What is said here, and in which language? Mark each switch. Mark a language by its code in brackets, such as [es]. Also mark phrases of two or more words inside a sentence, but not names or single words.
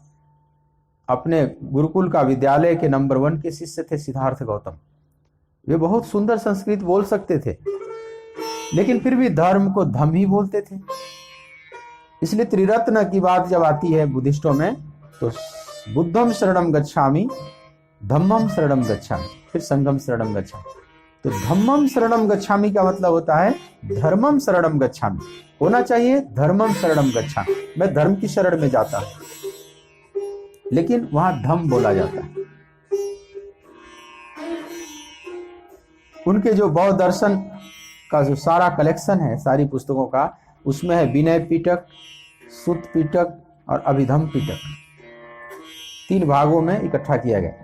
[hi] अपने गुरुकुल का विद्यालय के नंबर 1 के शिष्य थे सिद्धार्थ गौतम। वे बहुत सुंदर संस्कृत बोल सकते थे, लेकिन फिर भी धर्म को धम ही बोलते थे। इसलिए त्रिरत्न की बात जब आती है बुद्धिस्टों में, तो [pi] बुद्धम शरणम गच्छामि, धम्मम शरणम गच्छामि, [hi] फिर [pi] संघम शरणम गच्छामि। [hi] तो [pi] धम्मम शरणम गच्छामि [hi] का मतलब होता है [sa] धर्मम शरणम गच्छामि, [hi] होना चाहिए [sa] धर्मम शरणम गच्छामि, [hi] मैं धर्म की शरण में जाता हूं, लेकिन वहां धम बोला जाता है। उनके जो बौद्ध दर्शन का जो सारा कलेक्शन है, सारी पुस्तकों का, उसमें है विनय पिटक, सुत पिटक और अभिधम पिटक, 3 भागों में इकट्ठा किया गया।